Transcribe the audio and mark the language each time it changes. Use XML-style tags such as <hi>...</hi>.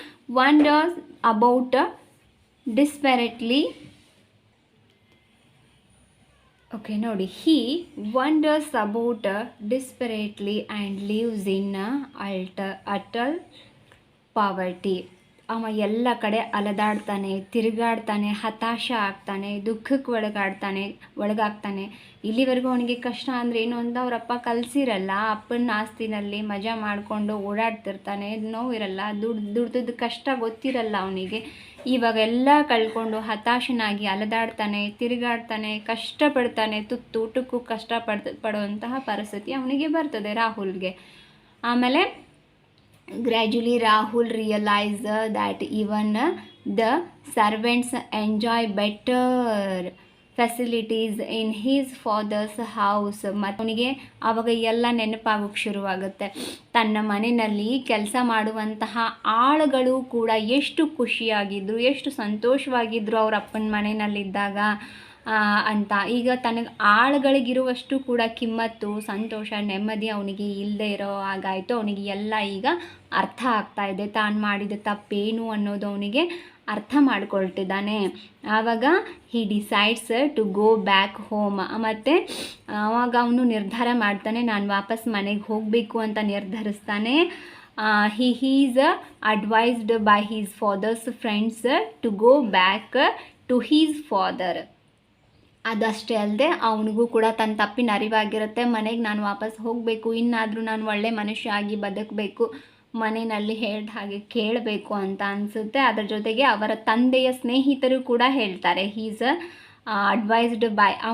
<en>wonders about desperately. Okay,</en> <kn>ನೋಡಿ,</kn> <en>he wonders about desperately and lives in utter poverty.</en> <kn>ಅವ ಎಲ್ಲ ಕಡೆ ಅಲದಾಡ್ತಾನೆ, ತಿರುಗಾಡ್ತಾನೆ, ಹತಾಶ ಆಗ್ತಾನೆ, ದುಃಖಕ್ಕೆ ಒಳಗಾಗ್ತಾನೆ. ಇಲ್ಲಿವರೆಗೂ ಅವನಿಗೆ ಕಷ್ಟ ಅಂದರೆ ಏನು ಅಂತ ಅವರಪ್ಪ ಕಲಿಸಿರಲ್ಲ. ಅಪ್ಪನ ಆಸ್ತಿನಲ್ಲಿ ಮಜಾ ಮಾಡಿಕೊಂಡು ಓಡಾಡ್ತಿರ್ತಾನೆ, ನೋವಿರಲ್ಲ, ದುಡ್ದು ಕಷ್ಟ ಗೊತ್ತಿರಲ್ಲ ಅವನಿಗೆ. ಇವಾಗ ಎಲ್ಲ ಕಳ್ಕೊಂಡು ಹತಾಶನಾಗಿ ಅಲದಾಡ್ತಾನೆ, ತಿರುಗಾಡ್ತಾನೆ, ಕಷ್ಟಪಡ್ತಾನೆ, ಊಟಕ್ಕೂ ಪಡುವಂತಹ ಪರಿಸ್ಥಿತಿ ಅವನಿಗೆ ಬರ್ತದೆ ರಾಹುಲ್ಗೆ. ಆಮೇಲೆ</kn> <en>gradually Rahul realized that even the servants enjoy better facilities in his father's house.</en> <kn>ಮತ್ತು ಅವನಿಗೆ ಆವಾಗ ಎಲ್ಲ ನೆನಪಾಗೋಕ್ಕೆ ಶುರುವಾಗುತ್ತೆ. ತನ್ನ ಮನೆಯಲ್ಲಿ ಕೆಲಸ ಮಾಡುವಂತಹ ಆಳುಗಳು ಕೂಡ ಎಷ್ಟು ಖುಷಿಯಾಗಿದ್ದರು, ಎಷ್ಟು ಸಂತೋಷವಾಗಿದ್ದರು ಅವ್ರ ಅಪ್ಪನ ಮನೆಯಲ್ಲಿದ್ದಾಗ ಅಂತ. ಈಗ ತನಗೆ ಆಳುಗಳಿಗಿರುವಷ್ಟು ಕೂಡ ಕಿಮ್ಮತ್ತು, ಸಂತೋಷ, ನೆಮ್ಮದಿ ಅವನಿಗೆ ಇಲ್ಲದೆ ಇರೋ ಹಾಗಾಯಿತು. ಅವನಿಗೆ ಎಲ್ಲ ಈಗ ಅರ್ಥ ಆಗ್ತಾ ಇದೆ, ತಾನು ಮಾಡಿದ ತಪ್ಪೇನು ಅನ್ನೋದು ಅವನಿಗೆ ಅರ್ಥ ಮಾಡ್ಕೊಳ್ತಿದ್ದಾನೆ. ಆವಾಗ</kn> <en>He decides to go back home.</en> <kn>ಮತ್ತು ಆವಾಗ ಅವನು ನಿರ್ಧಾರ ಮಾಡ್ತಾನೆ, ನಾನು ವಾಪಸ್ ಮನೆಗೆ ಹೋಗಬೇಕು ಅಂತ ನಿರ್ಧರಿಸ್ತಾನೆ.</kn> <en>he is advised by his father's friends to go back to his father.</en> <kn>ಅದಷ್ಟೇ ಅಲ್ಲದೆ ಅವನಿಗೂ ಕೂಡ ತನ್ನ ತಪ್ಪಿನ ಅರಿವಾಗಿರುತ್ತೆ. ಮನೆಗೆ ನಾನು ವಾಪಸ್ ಹೋಗಬೇಕು, ಇನ್ನಾದರೂ ನಾನು ಒಳ್ಳೆ ಮನುಷ್ಯ ಆಗಿ ಬದುಕಬೇಕು, ಮನೆಯಲ್ಲಿ ಹೇಳಿದ ಹಾಗೆ ಕೇಳಬೇಕು ಅಂತ ಅನಿಸುತ್ತೆ. ಅದರ ಜೊತೆಗೆ ಅವರ ತಂದೆಯ ಸ್ನೇಹಿತರು ಕೂಡ ಹೇಳ್ತಾರೆ,</kn> <en>He's advised by.</en>